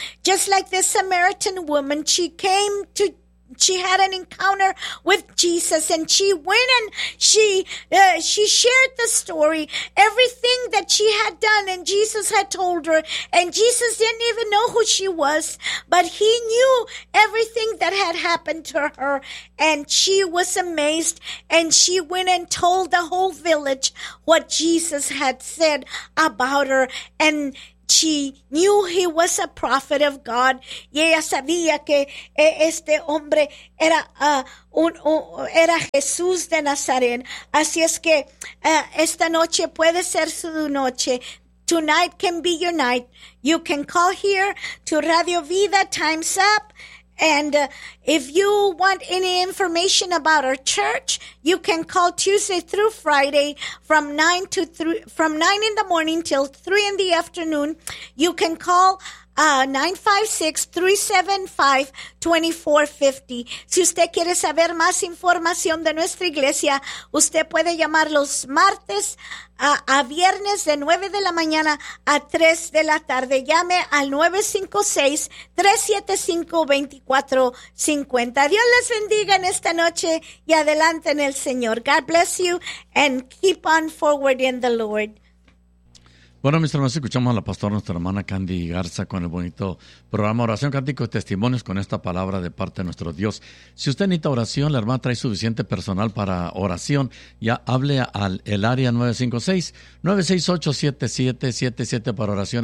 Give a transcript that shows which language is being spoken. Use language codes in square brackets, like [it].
[en] Just like this Samaritan woman, she had an encounter with Jesus, and she went and she shared the story, everything that she had done, and Jesus had told her, and Jesus didn't even know who she was, but he knew everything that had happened to her, and she was amazed, and she went and told the whole village what Jesus had said about her, and she knew he was a prophet of God. [es] Y ella sabía que este hombre era era Jesús de Nazaret. Así es que esta noche puede ser su noche. [en] Tonight can be your night. You can call here to Radio Vida. Time's up. And if you want any information about our church, you can call Tuesday through Friday from 9 in the morning till 3 in the afternoon. You can call 956-375-2450. [es] Si usted quiere saber más información de nuestra iglesia, usted puede llamar los martes a viernes de 9 de la mañana a 3 de la tarde. Llame al 956-375-2450. Dios les bendiga en esta noche y adelante en el Señor. [en] God bless you and keep on forward in the Lord. [es] Bueno, mis hermanos, escuchamos a la pastora, nuestra hermana Candy Garza, con el bonito programa Oración, Cántico y Testimonios, con esta palabra de parte de nuestro Dios. Si usted necesita oración, la hermana trae suficiente personal para oración, ya hable al el área 956-968-7777 para oración.